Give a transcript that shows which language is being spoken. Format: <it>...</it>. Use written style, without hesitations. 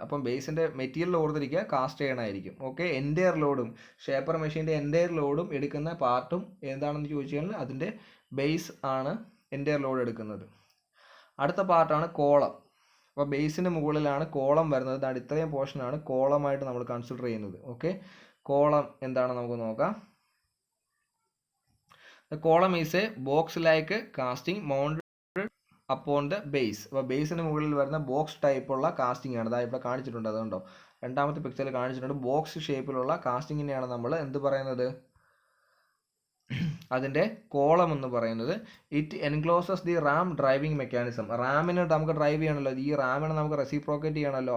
<ml>അപ്പം ബേസിൻ്റെ മെറ്റീരിയൽ ഓർത്തിരിക്കുക, cast iron ആയിരിക്കും. ഓക്കെ, എൻറ്റയർ ലോഡും ഷേപ്പർ മെഷീൻ്റെ എൻറ്റയർ ലോഡും എടുക്കുന്ന പാർട്ടും എന്താണെന്ന് ചോദിച്ചു കഴിഞ്ഞാൽ അതിൻ്റെ ബേസ് ആണ് എൻറ്റയർ ലോഡ് എടുക്കുന്നത്. അടുത്ത പാർട്ടാണ് കോളം. അപ്പോൾ ബേസിന് മുകളിലാണ് കോളം വരുന്നത്. അതാണ് ഇത്രയും പോർഷനാണ് കോളമായിട്ട് നമ്മൾ കൺസിഡർ ചെയ്യുന്നത്. ഓക്കെ, കോളം എന്താണെന്ന് നമുക്ക് നോക്കാം.</ml> <en>The column is a box-like casting mounted upon the base.</en> <ml>അപ്പോൾ ബേസിന് മുകളിൽ വരുന്ന ബോക്സ് ടൈപ്പുള്ള കാസ്റ്റിംഗ് ആണ്. അതായത് ഇവിടെ കാണിച്ചിട്ടുണ്ട്, അതുകൊണ്ടോ രണ്ടാമത്തെ പിക്ചറിൽ കാണിച്ചിട്ടുണ്ട്. ബോക്സ് ഷേപ്പിലുള്ള കാസ്റ്റിങ്ങിനെയാണ് നമ്മൾ എന്ത് പറയുന്നത്, അതിൻ്റെ കോളം എന്ന് പറയുന്നത്.</ml> <en>It encloses the ram driving mechanism.</en> <ml>റാമിന് നമുക്ക് ഡ്രൈവ് ചെയ്യണമല്ലോ, ഈ റാമിനെ നമുക്ക് റെസിപ്രോക്കേറ്റ് ചെയ്യണമല്ലോ.</ml>